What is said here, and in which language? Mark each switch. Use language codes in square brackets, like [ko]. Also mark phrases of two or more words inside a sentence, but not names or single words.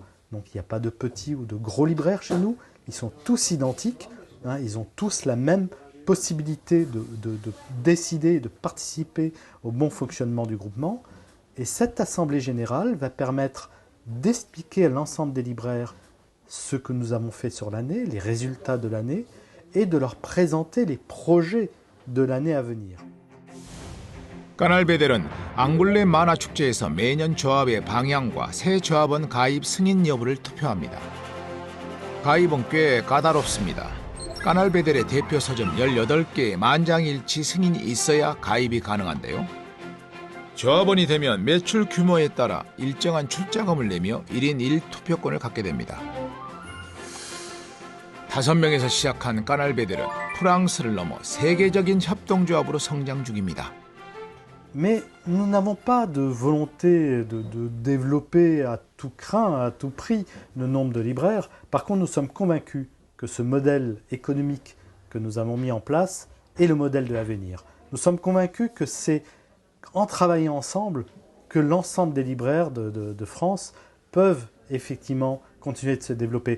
[fr] Donc il n'y a pas de petits ou de gros libraires chez nous, ils sont tous identiques, hein, ils ont tous la même possibilité de décider et de participer au bon fonctionnement du groupement. Et cette assemblée générale va permettre d'expliquer à l'ensemble des libraires ce que nous avons fait sur l'année, les résultats de l'année, et de leur présenter les projets de l'année à venir. [ko] 까날베델은 앙굴레 만화축제에서 매년 조합의 방향과 새 조합원 가입 승인 여부를 투표합니다. 가입은 꽤 까다롭습니다. 까날베델의 대표 서점 18개의 만장일치 승인이 있어야 가입이 가능한데요. 조합원이 되면 매출 규모에 따라 일정한 출자금을 내며 1인 1투표권을 갖게 됩니다. 5명에서 시작한 까날베델은 프랑스를 넘어 세계적인 협동조합으로 성장 중입니다. [fr] Mais nous n'avons pas de volonté de développer à tout crin, à tout prix, le nombre de libraires. Par contre, nous sommes convaincus que ce modèle économique que nous avons mis en place est le modèle de l'avenir. Nous sommes convaincus que c'est en travaillant ensemble que l'ensemble des libraires de France peuvent effectivement continuer de se développer.